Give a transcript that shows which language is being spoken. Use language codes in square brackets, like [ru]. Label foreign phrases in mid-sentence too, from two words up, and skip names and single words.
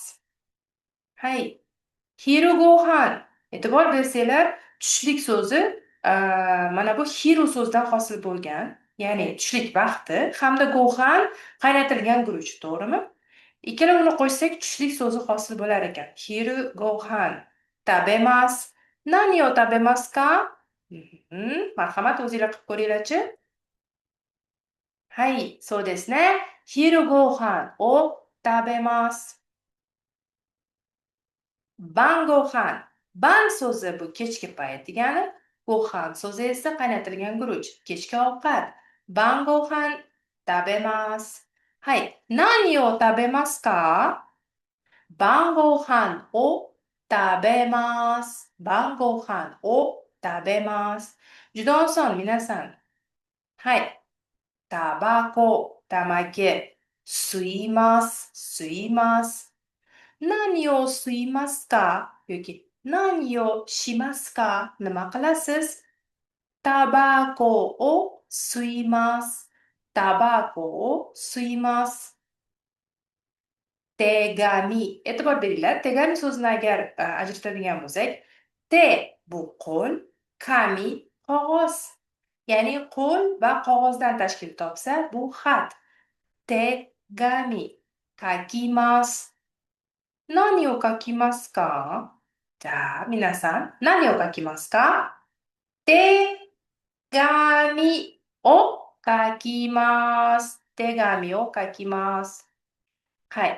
[ja] はい。昼ご飯. [uz] E'tibor bersanglar, tushlik so'zi mana bu hiru so'zdan hosil bo'lgan, ya'ni tushlik vaqti hamda gohan qaynatilgan guruch, to'g'rimi? Ikkalovini qo'shsak tushlik so'zi hosil bo'lar ekan. [ja] 昼ご飯食べます。何を食べますか? [uz] Marhamat, o'zingizlar qilib ko'ringlarchi. [ja] Hay, そうですね. 昼ご飯を食べます. Bangohan. [uz] Ban so'zi bu kechki payt degani. Gohan so'zi esa qaynatilgan guruch, kechki ovqat. [ja] 晩ご飯食べます。はい、何を食べますか? 晩ご飯を食べます. 晩ご飯を食べます. [uz] Juda oson, minasan. Hay. [ja] タバコ、たまけ、吸います、吸います. 何を吸いますか yoki 何をしますか [uz] nima qilasiz? [ja] タバコを吸います. タバコを吸います。手紙. [uz] E'tibor beringlar. Tegami so'zini agar ajratadigan bo'lsak, te bu qo'l, kami qog'oz. Ya'ni qo'l va qog'ozdan tashkil topsa, bu xat. [ja] 手紙。書きます. 何を書きますか？じゃあ、皆さん、何を書きますか？手紙を書きます。手紙を書きます。はい。